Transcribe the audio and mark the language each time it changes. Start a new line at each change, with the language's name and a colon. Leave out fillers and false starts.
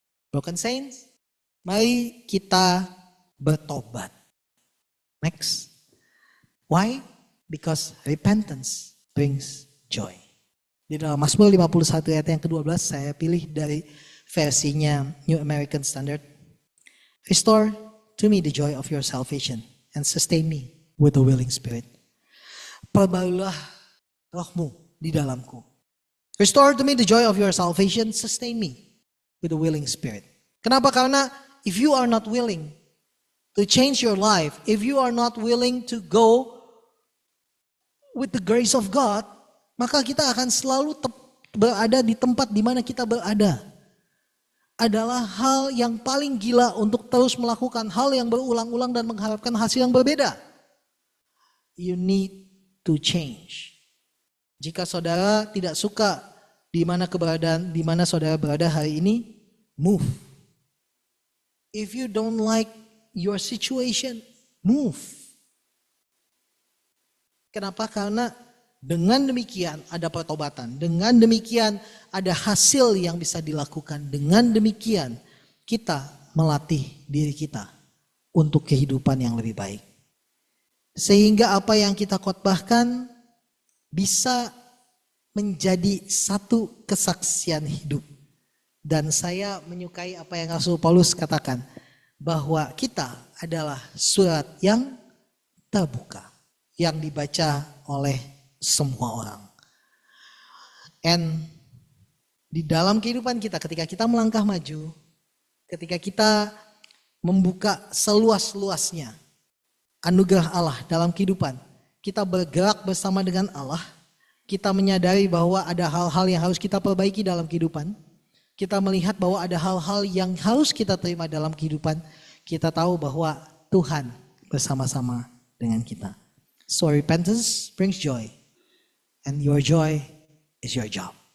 English: Broken saints,
Indonesian: mari kita bertobat.
English: Next. Why? Because repentance brings joy.
Indonesian: Di dalam Mazmur 51 ayat yang ke-12 saya pilih dari versinya New American Standard.
English: Restore to me the joy of your salvation and sustain me with a willing spirit.
Indonesian: Perbarulah rohmu di dalamku.
English: Restore to me the joy of your salvation, sustain me with a willing spirit.
Indonesian: Kenapa? Karena
English: if you are not willing to change your life, if you are not willing to go with the grace of God,
Indonesian: maka kita akan selalu berada di tempat di mana kita berada. Adalah hal yang paling gila untuk terus melakukan hal yang berulang-ulang dan mengharapkan hasil yang berbeda.
English: You need to change.
Indonesian: Jika saudara tidak suka di mana saudara berada hari ini,
English: move. If you don't like your situation, move.
Indonesian: Kenapa? Karena dengan demikian ada pertobatan. Dengan demikian ada hasil yang bisa dilakukan. Dengan demikian kita melatih diri kita untuk kehidupan yang lebih baik. Sehingga apa yang kita khotbahkan bisa menjadi satu kesaksian hidup. Dan saya menyukai apa yang Rasul Paulus katakan, bahwa kita adalah surat yang terbuka, yang dibaca oleh semua orang. And di dalam kehidupan kita, ketika kita melangkah maju, ketika kita membuka seluas-luasnya anugerah Allah dalam kehidupan, kita bergerak bersama dengan Allah, kita menyadari bahwa ada hal-hal yang harus kita perbaiki dalam kehidupan, kita melihat bahwa ada hal-hal yang harus kita terima dalam kehidupan, kita tahu bahwa Tuhan bersama-sama dengan kita.
English: So repentance brings joy, and your joy is your job.